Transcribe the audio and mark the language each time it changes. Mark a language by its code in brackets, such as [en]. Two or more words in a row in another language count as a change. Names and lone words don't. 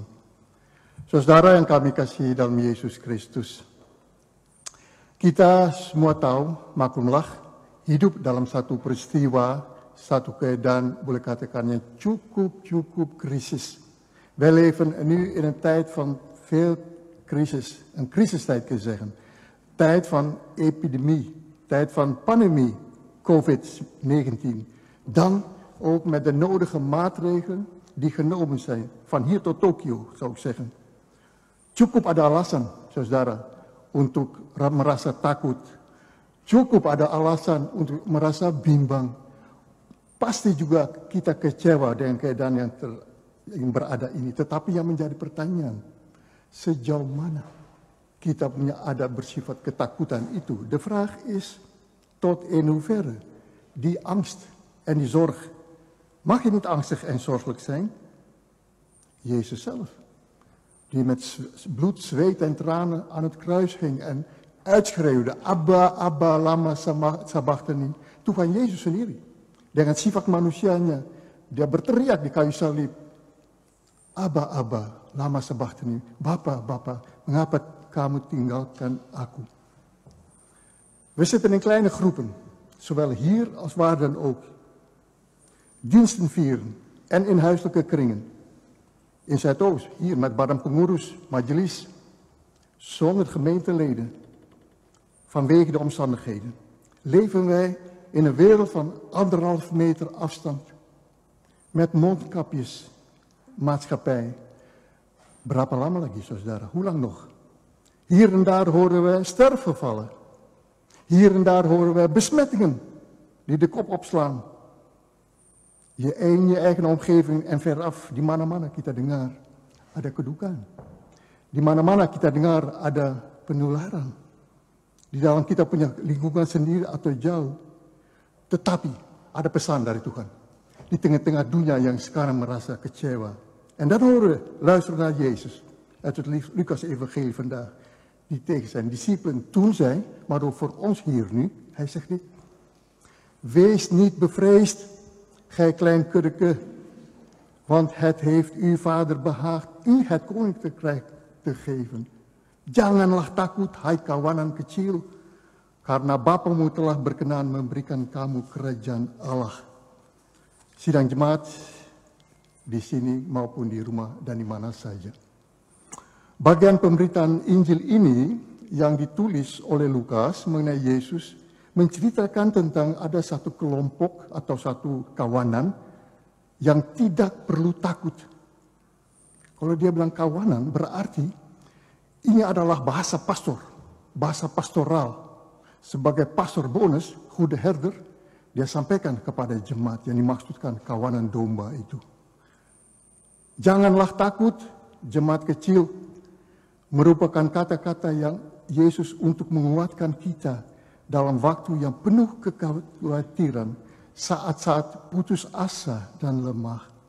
[id] Saudara yang kami kasihi dalam Yesus Kristus, kita semua tahu, maklumlah, hidup dalam satu peristiwa, satu keadaan, boleh katakannya cukup krisis. [nl] Wij leven nu in een tijd van veel crisis, een crisistijd kun je zeggen. Tijd van epidemie, tijd van pandemie, COVID-19. Dan ook met de nodige maatregelen die genomen zijn. Van hier tot Tokio, zou ik zeggen. [id] Cukup ada alasan, saudara, untuk merasa takut. Cukup ada alasan untuk merasa bimbang. Pasti juga kita kecewa dengan keadaan yang berada ini. Tetapi yang menjadi pertanyaan, sejauh mana kita punya adab bersifat ketakutan itu? [nl] De vraag is, tot in hoeverre die angst en die zorg. Mag je niet angstig en zorgelijk zijn? Jezus zelf, die met bloed, zweet en tranen aan het kruis hing en uitschreeuwde, Abba, Abba, [arc] למה שבקתני. [id] Tuhan Yesus sendiri, dengan sifat manusianya, dia berteriak di kayu salib, Abba, Abba, [arc] למה שבקתני. [id] Bapa, Bapa, mengapa kamu tinggalkan aku? [nl] We zitten in kleine groepen, zowel hier als waar dan ook. Diensten vieren en in huiselijke kringen. In Zuidoost, hier met Badan Pengurus, Majelis, zonder gemeenteleden. Vanwege de omstandigheden. Leven wij in een wereld van 1,5 meter afstand. Met mondkapjes, maatschappij. [id] Berapa lama lagi, saudara? [nl] Hoe lang nog? Hier en daar horen we sterfgevallen. Hier en daar horen we besmettingen die de kop opslaan. Je eigen omgeving en veraf, [id] di mana-mana kita dengar ada kedukaan. Di mana-mana kita dengar ada penularan. Di dalam kita punya lingkungan sendiri atau jauh. Tetapi ada pesan dari Tuhan. Di tengah-tengah dunia yang sekarang merasa kecewa. [nl] En dan horen we, luister naar Jezus uit het Lucas-evangelie vandaag. Die tegen zijn discipelen toen zei, maar ook voor ons hier nu. Hij zegt dit. Wees niet bevreesd, gij klein kuddeke, want het heeft uw vader behaagd u het koninkrijk te geven. [id] Janganlah takut, hai kawanan kecil, karena Bapamu telah berkenan memberikan kamu kerajaan Allah. Sidang jemaat di sini maupun di rumah dan di mana saja. Bagian pemberitaan Injil ini yang ditulis oleh Lukas mengenai Yesus menceritakan tentang ada satu kelompok atau satu kawanan yang tidak perlu takut. Kalau dia bilang kawanan berarti ini adalah bahasa pastor, bahasa pastoral. Sebagai [la] pastor bonus, [nl] goede herder, [id] dia sampaikan kepada jemaat yang dimaksudkan kawanan domba itu. Janganlah takut, jemaat kecil, merupakan kata-kata yang Yesus untuk menguatkan kita dalam waktu yang penuh kekhawatiran, saat-saat putus asa dan lemah.